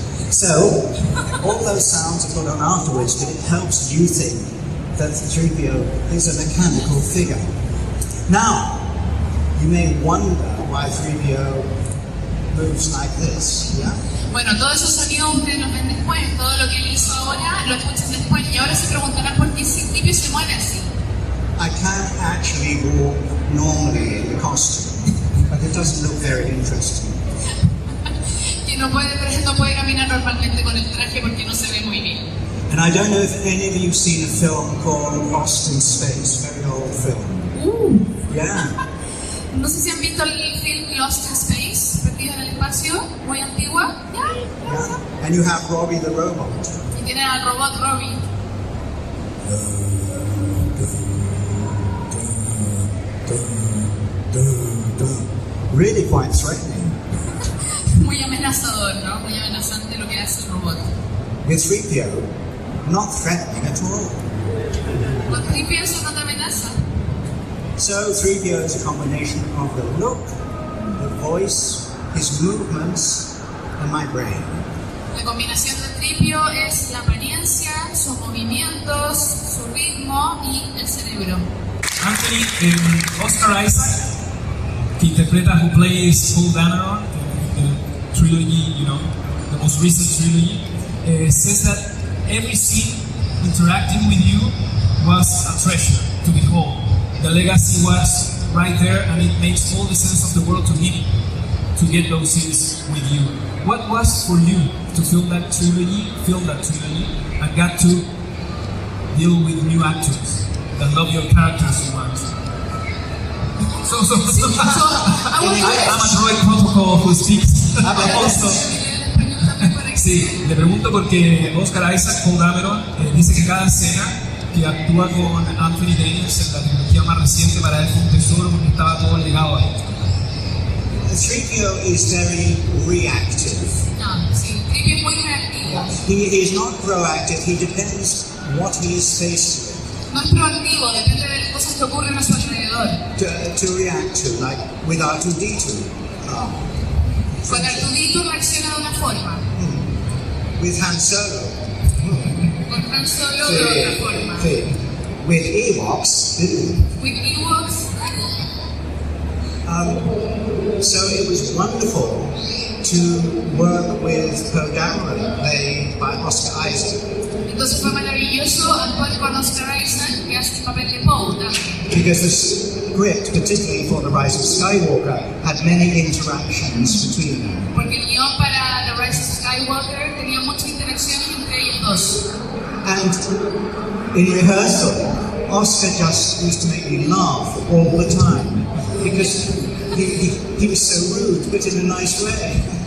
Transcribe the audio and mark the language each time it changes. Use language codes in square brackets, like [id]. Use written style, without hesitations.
[en] So, all those sounds are put on afterwards, but it helps you think that 3PO is a mechanical figure. Now, you may wonder why 3PO moves like this, yeah? [es] Bueno, todos esos sonidos ustedes los ven después, todo lo que él hizo ahora lo escuchan después, y ahora se preguntarán por qué Citripio se mueve así. [en] I can actually walk normally in the costume, but it doesn't look very interesting. [es] Que no puede caminar normalmente con el traje porque no se ve muy bien. [en] And I don't know if any of you have seen a film called Lost in Space, very old film. Yeah. [es] No sé si han visto el film Lost in Space, Perdido en el Espacio, muy antigua. [en] Yeah. And you have Robbie the robot. [es] Y tienen al robot Robbie. [en] Really quite threatening. [es] Muy amenazador, ¿no? Muy amenazante lo que hace el robot. [en] With 3PO, not threatening at all. [es] Con 3PO eso no te amenaza. [en] So 3PO is a combination of the look, the voice, his movements, and my brain. [es] La combinación de 3PO es la apariencia, sus movimientos, su ritmo y el cerebro. [en] Anthony, Oscar Isaac, [es] que interpreta [en] who plays Paul Dameron in the trilogy, you know, the most recent trilogy, says that every scene interacting with you was a treasure to behold. The legacy was right there, and it makes all the sense of the world to me to get those scenes with you. What was for you to film that trilogy, and got to deal with new actors that love your characters so much? I'm a droid protocol who speaks also. [es] Sí, le pregunto porque Oscar Isaac, Paul Dameron, dice que cada escena que actúa con Anthony Daniels en la trilogía más reciente para él fue un tesoro porque estaba todo legado ahí. [en] 3PO is very reactive. [es] No, sí, 3PO es muy reactivo. [en] He is not proactive, he depends what he is faced with. [es] No es proactivo, depende de las cosas que ocurren a su alrededor. [en] To react to, like with R2-D2. [es] Con Artudito reacciona de una forma. [en] With Han Solo. [es] Con Han Solo de otra forma. [en] With Ewoks. With Ewoks. So it was wonderful to work with Poe Dameron, played by Oscar Isaac. [es] Entonces fue maravilloso actuar con Oscar Isaac, que hace el papel de Poe también. [en] Because the script, particularly for the Rise of Skywalker, had many interactions between them. [es] Porque el guión para The Rise of Skywalker tenía muchas interacciones entre ellos dos. [en] And in rehearsal, Oscar just used to make me laugh all the time because he was so rude, but in a nice way.